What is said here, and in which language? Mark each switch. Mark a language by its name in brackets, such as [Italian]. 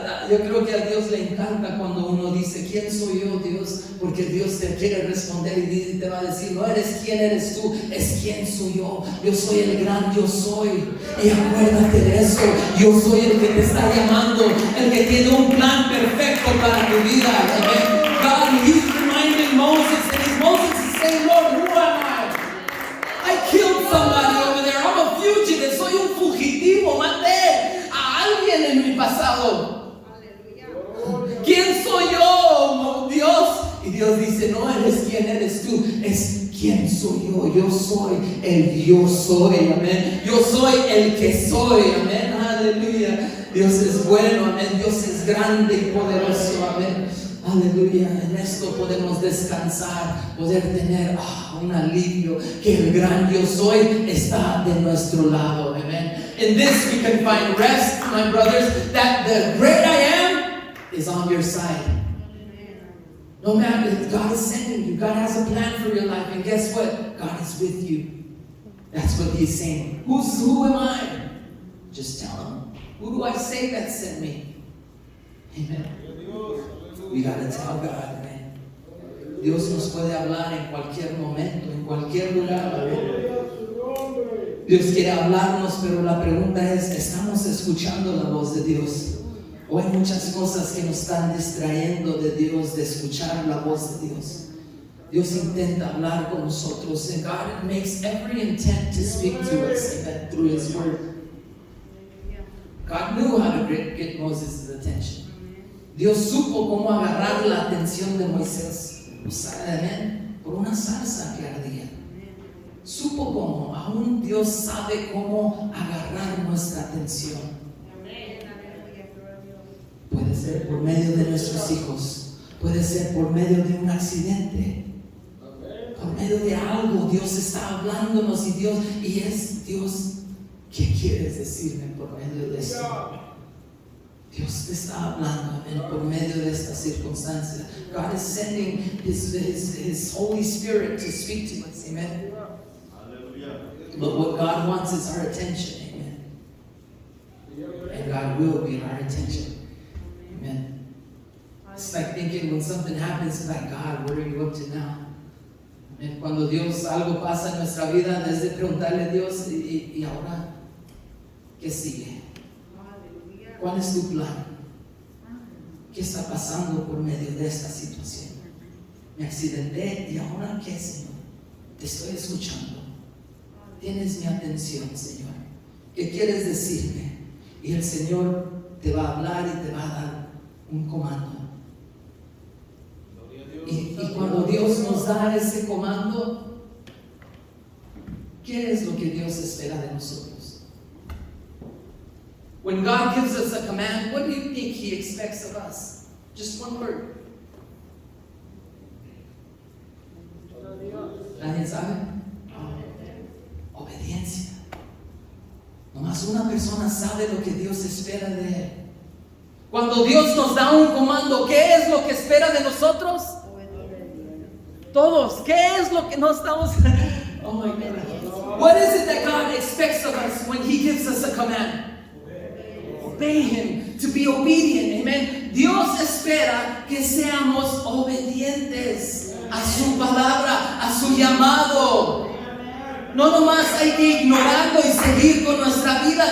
[Spanish] Yo creo que a Dios le encanta cuando uno dice, ¿quién soy yo, Dios? Porque Dios te quiere responder y te va a decir, no eres quién eres tú, es quién soy yo. Yo soy el gran yo soy. Y acuérdate de eso. Yo soy el que te está llamando, el que tiene un plan perfecto para tu vida. Amen. [English] God, He's reminding Moses, and Moses is saying, Lord, who am I? I killed somebody over there. I'm a fugitive. [Spanish] Soy un fugitivo. Maté a alguien en mi pasado. ¿Quién soy yo, Dios? Y Dios dice, no eres quién eres tú, es quién soy yo. Yo soy el yo soy, amén. Yo soy el que soy, amén. Aleluya. Dios es bueno, amén. Dios es grande y poderoso, amén. Aleluya. En esto podemos descansar, poder tener un alivio, que el gran yo soy está de nuestro lado, amén. [English] In this we can find rest, my brothers, that the great I am is on your side. No matter if God is sending you, God has a plan for your life, and guess what? God is with you. That's what He's saying. Who am I? Just tell Him. Who do I say that sent me? Amen. We gotta tell God, man. [Spanish] Dios nos puede hablar en cualquier momento, en cualquier lugar. Amen. Dios quiere hablarnos, pero la pregunta es, ¿estamos escuchando la voz de Dios? O hay muchas cosas que nos están distrayendo de Dios, de escuchar la voz de Dios. Dios intenta hablar con nosotros, [English] and God makes every intent to speak to us through His Word. God knew how to get Moses' attention. [Spanish] Dios supo cómo agarrar la atención de Moisés. Amén. Por una zarza que ardía. Supo cómo. Aún Dios sabe cómo agarrar nuestra atención. Puede ser por medio de nuestros hijos. Puede ser por medio de un accidente. Por medio de algo. Dios está hablándonos y es Dios. ¿Qué quieres decirme por medio de esto? Dios te está hablando, amén, por medio de esta circunstancia. [English] God is sending His Holy Spirit to speak to us, amen. But what God wants is our attention, amen. And God will be our attention, amen. It's like thinking when something happens, it's like, God, what are you up to now? Amen. [Spanish] Cuando Dios algo pasa en nuestra vida, desde preguntarle a Dios, y ahora, ¿qué sigue? ¿Cuál es tu plan? ¿Qué está pasando por medio de esta situación? Me accidenté y ahora ¿qué, Señor? Te estoy escuchando. Tienes mi atención, Señor. ¿Qué quieres decirme? Y el Señor te va a hablar y te va a dar un comando. Y cuando Dios nos da ese comando, ¿qué es lo que Dios espera de nosotros? [English] When God gives us a command, what do you think He expects of us? Just one word. [Spanish] ¿Nadie sabe? Obediencia. Nomás una persona sabe lo que Dios espera de él. Cuando Dios nos da un comando, ¿qué es lo que espera de nosotros? Todos. ¿Qué es lo que no estamos? [English] Oh my God. What is it that God expects of us when He gives us a command? Obey Him, to be obedient, amen. [Spanish] Dios espera que seamos obedientes a su palabra, a su llamado. No nomás hay que ignorarlo y seguir con nuestra vida.